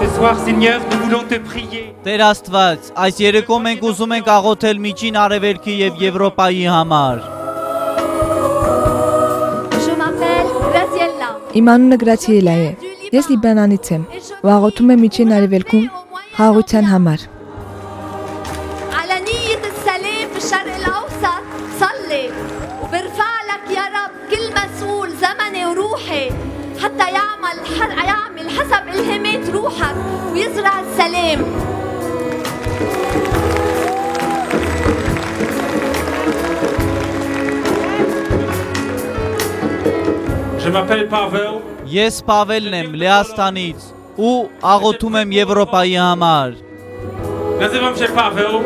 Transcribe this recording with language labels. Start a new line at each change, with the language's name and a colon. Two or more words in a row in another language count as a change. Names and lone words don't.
French: soir, Seigneur, nous voulons te prier.
Armenian: Տեր Աստված, այս երեկո մենք ուզում ենք աղոթել Միջին Արևելքի եւ Եվրոպայի համար։
French: Je m'appelle Graziella.
Armenian: Իմ անունը Գրացիելա է։ Ես Լիբանանից եմ ու աղոթում եմ Միջին Արևելքում խաղաղության համար։
Arabic: على نية السلام في الشرق الأوسط صلي وبرفع لك يا رب كل مسؤول زمني وروحي حتى يعمل حسب إلهامات روحك ويزرع السلام.
French: Je m'appelle Pavel.
Armenian: Ես Պավելն եմ Լեհաստանից ու աղոթում եմ Եվրոպայի համար։
Polish: Nazywam się Paweł.